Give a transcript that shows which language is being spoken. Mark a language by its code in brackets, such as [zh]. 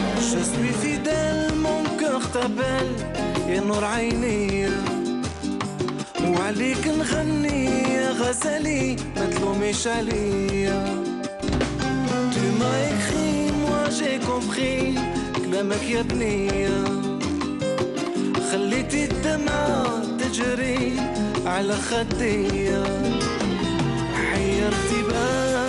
[fr] Je suis fidèle, mon cœur t'appelle [ar] يا نور عينيا وعليك نغني يا غزالي ما تلوميش عليا. [fr] Tu m'as écrit, moi j'ai compris [ar] كلامك يا بنية. خليتي الدمعة تجري على خديا حيرتي بالي